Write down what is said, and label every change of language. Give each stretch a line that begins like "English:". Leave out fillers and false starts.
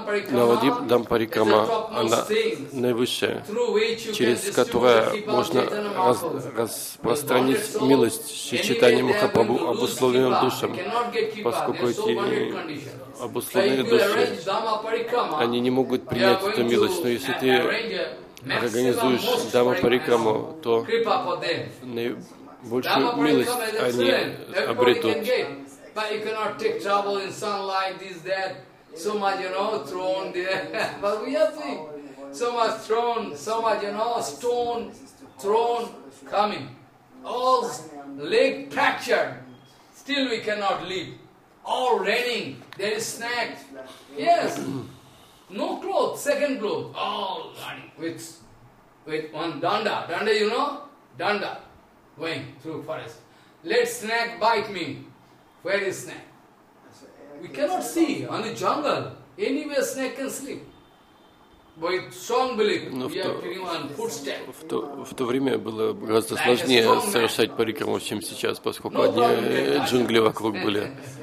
Russian: Навадип Дхамма Парикрама, она наивысшая, через которое можно распространить милость Шри Чайтанья Махапрабху обусловленным душам, поскольку эти обусловленные души, они не могут принять эту милость. Но если ты организуешь Дхамма Парикраму, то наибольшую милость они обретут.
English: But you cannot take trouble in sunlight, this, that, so much, you know, thrown there. But we have seen so much thrown, so much, you know, stone thrown coming. All leg fractured. Still we cannot live. All raining. There is snack. Yes. No clothes. Second clothes. All running with one danda. Danda, you know? Danda. Going through forest. Let snack bite me. Where is snake? We cannot see on the jungle. Anywhere snake can sleep. With strong belief, we are putting on footstep.
Russian: В то время было гораздо сложнее совершать парикраму, чем сейчас, поскольку одни джунгли вокруг были.